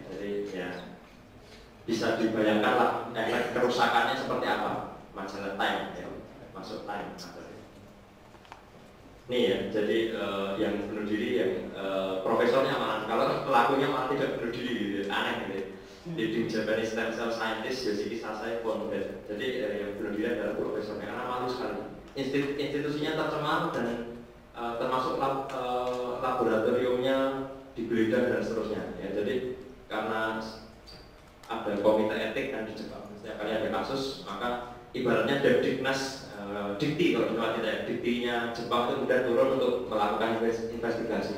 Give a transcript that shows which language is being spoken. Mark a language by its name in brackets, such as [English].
[Indonesian] Jadi ya bisa dibayangkan lah efek kerusakannya seperti apa. Majalah Time ya, masuk Time. Nih ya, jadi yang bunuh diri yang profesornya malah, kalau pelakunya malah tidak bunuh diri gitu, aneh gitu. [English] Leading Japanese stem cell scientist Yoshiki Sasai Founded. [Indonesian] Jadi yang bunuh diri adalah profesornya, karena malu sekali. Institusinya tercemar dan termasuk laboratoriumnya digeledah dan seterusnya. Ya, jadi karena ada komite etik dan di Jepang setiap kali ada kasus, maka ibaratnya Depdiknas, dikti kalau kita tidak, diktinya Jepang itu kemudian turun untuk melakukan investigasi.